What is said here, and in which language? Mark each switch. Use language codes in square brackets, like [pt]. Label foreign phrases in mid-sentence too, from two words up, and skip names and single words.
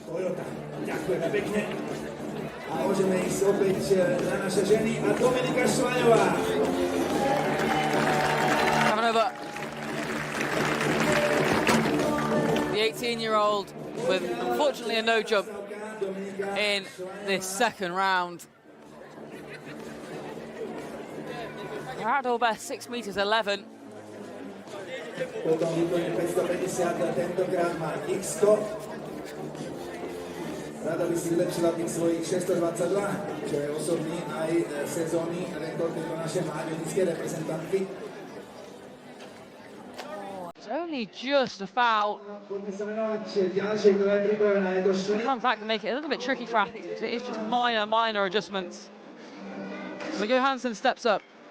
[en] Coming over. The 18-year-old with, unfortunately, a no jump. in this second round. Her outdoor best 6 meters 11. [sk] Potom vyplní 550 tentokrát má X-ko. Rada by si vylepšila tých svojich 622, čo je osobný aj sezónny rekord tejto našej mládežníckej reprezentantky. [en] It's only just a foul. [sk] Poďme sa venovať ďalšej, ktorá je pripravená, je to Šuny. [en] Comes back to make it a little bit tricky for athletes. It is just minor adjustments. But Johansson steps up.